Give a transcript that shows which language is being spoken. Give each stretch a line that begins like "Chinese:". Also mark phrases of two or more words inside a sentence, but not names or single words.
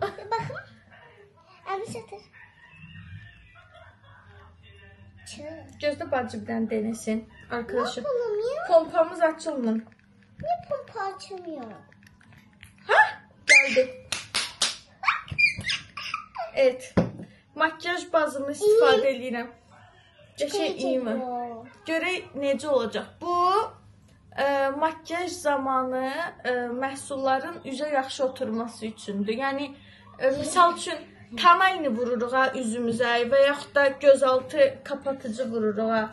Turkish: Bakın. Abi satır. Çık. Gözde bacı birden denesin. Arkadaşlar. Ne yapalım ya?
Azerbaijani: Pompamız açılmır.
Turkish: Niye pompa açamıyor? Ha? Geldi. Evet.
Azerbaijani: Makyaj bazını istifadə edirəm. Qəşəng iyi mi? Görək necə olacaq. Bu makyaj zamanı məhsulların üzə yaxşı oturması üçündür. Yəni misal üçün tonalini vururuq ha üzümüzə və yaxud da gözaltı kapatıcı vururuq ha.